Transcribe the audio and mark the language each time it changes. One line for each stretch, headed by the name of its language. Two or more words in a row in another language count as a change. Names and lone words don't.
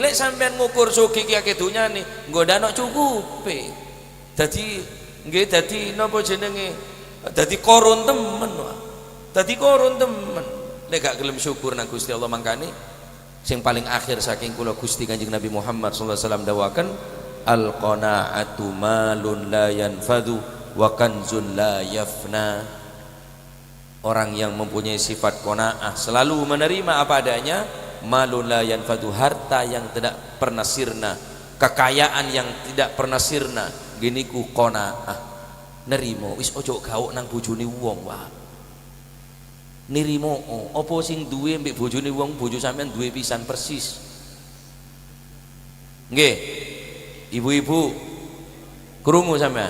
Javanese: Lek sampean ngukur sugih ki akeh donyane nggo ndak cukupe, dadi nggih dadi napa jenenge, dadi koron temen wae, dadi koron temen. Lek gak gelem syukur nang Gusti Allah, mangkane sing paling akhir saking kula Gusti Kanjeng Nabi Muhammad
Arabic: صلى الله عليه وسلم
Javanese: dawaken
Arabic: القناعة مال لا ينفد وكنز لا يفنى.
Indonesian: Orang yang mempunyai sifat qanaah, selalu menerima apa adanya,
Arabic: مال لا ينفد,
Indonesian: harta yang tidak pernah sirna, kekayaan yang tidak pernah sirna, gini ku qanaah.
Javanese: Nerimo wis ojo gauk nang bojone wong wae. Nirimo apa sing duwe mbek bojone wong, bojo sampean duwe pisan persis. Nggih. Ibu-ibu krungu sampean.